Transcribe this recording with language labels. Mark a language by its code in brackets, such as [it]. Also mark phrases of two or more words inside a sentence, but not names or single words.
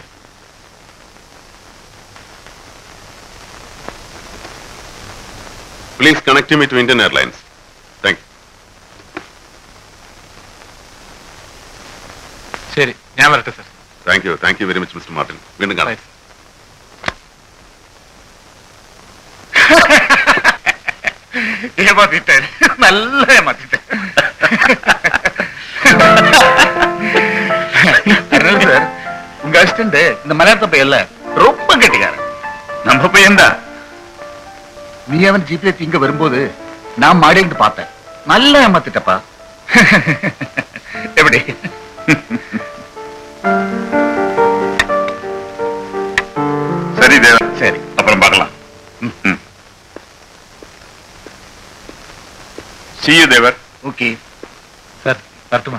[en] Please connect me to Indian Airlines. Thank you. [ml] ശരി, ഞാൻ വരട്ടെ സർ. [en] Thank you very much Mister Martin. [ml] വീണ്ടും കാണാം. [ta] ஏமாத்திட்டேன், நல்ல ஏமாத்திட்டேன். அதனால சார், உங்க அசிஸ்டன்ட் இந்த மலையாளத்த பையன்ல ரொம்ப கெட்டிக்காரன். நம்ம பையன் தான். நீ அவன் ஜீப்ல இங்க வரும்போது நான் மாடிட்டு பார்த்தேன். நல்ல ஏமாத்திட்டப்பா. எப்படி? சரி தேவா, சரி, அப்புறம் பார்க்கலாம். [en] see you தேவர். [ta] ஓகே [ml] സർ വരട്ടുമാ.